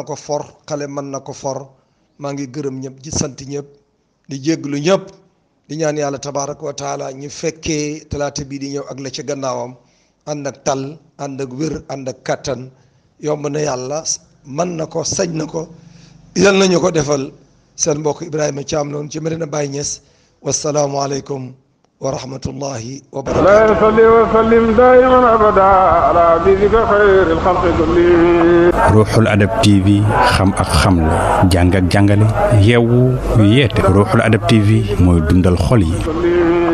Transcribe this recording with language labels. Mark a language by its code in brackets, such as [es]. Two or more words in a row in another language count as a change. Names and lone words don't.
[wo] ko for xale mën na ko for maa ngi gërëm ñëpp di sant ñëpp di jégglu ñëpp di ñaan yàlla [ar] تبارك وتعالى [wo] ñu fekkee talaata bii di ñëw ak la ci gannaawam ànd ak tal ànd ak wér ànd ak kattan yomb na yàlla mën na ko sañ na ko yal nañu ko defal seen mbokk Ibrahima Thiam noonu ci Medina Baye Niass [ar] والسلام عليكم ورحمة الله وبركاته. لا صل وسلم دائما ابدا على حبيبك خير الخلق كلهم. [wo] ruuxul adab TV xam ak xamle jàng ak jàngale yeewu yeete ruuxul adab TV mooy dundal xol yi.